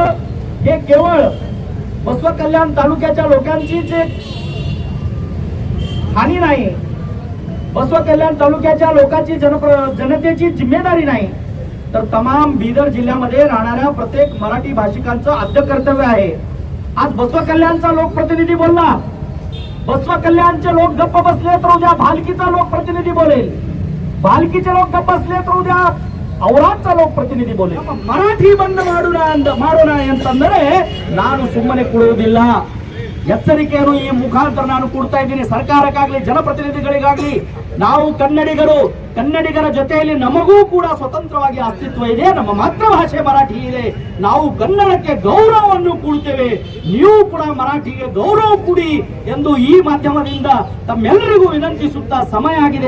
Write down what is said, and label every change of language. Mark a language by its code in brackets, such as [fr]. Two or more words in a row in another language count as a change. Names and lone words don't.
[mr] हे केवळ बसव कल्याण तालुक्याच्या लोकांची जे हानी नाही, बसव कल्याण तालुक्याच्या लोकांची जनतेची जिम्मेदारी नाही, तर तमाम बिदर जिल्ह्यामध्ये राहणाऱ्या प्रत्येक मराठी भाषिकांचं आद्य कर्तव्य आहे। आज बसव कल्याणचा लोकप्रतिनिधी बोलला, बसव कल्याणचे लोक गप्प बसले तर उद्या भालकीचा लोकप्रतिनिधी बोलेल, भालकीचे लोक गप्प बसले तर उद्या औराद्चा लोकप्रतिनिधी बोले। [kn] ಮರಾಠಿ ಬಂದ್ ಮಾಡೋಣ ಅಂತಂದರೆ ನಾನು ಸುಮ್ಮನೆ ಕೊಡುವುದಿಲ್ಲ, ಎಚ್ಚರಿಕೆಯನ್ನು ಈ ಮುಖಾಂತರ ನಾನು ಕೊಡ್ತಾ ಇದ್ದೀನಿ ಸರ್ಕಾರಕ್ಕಾಗಲಿ ಜನಪ್ರತಿನಿಧಿಗಳಿಗಾಗಲಿ। ನಾವು ಕನ್ನಡಿಗರ ಜೊತೆಯಲ್ಲಿ ನಮಗೂ ಕೂಡ ಸ್ವತಂತ್ರವಾಗಿ ಅಸ್ತಿತ್ವ ಇದೆ, ನಮ್ಮ ಮಾತೃಭಾಷೆ ಮರಾಠಿ ಇದೆ, ನಾವು ಕನ್ನಡಕ್ಕೆ ಗೌರವವನ್ನು ಕೊಡ್ತೇವೆ, ನೀವು ಕೂಡ ಮರಾಠಿಗೆ ಗೌರವ ಕೊಡಿ ಎಂದು ಈ ಮಾಧ್ಯಮದಿಂದ ತಮ್ಮೆಲ್ಲರಿಗೂ ವಿನಂತಿಸುತ್ತಾ ಸಮಯ ಆಗಿದೆ।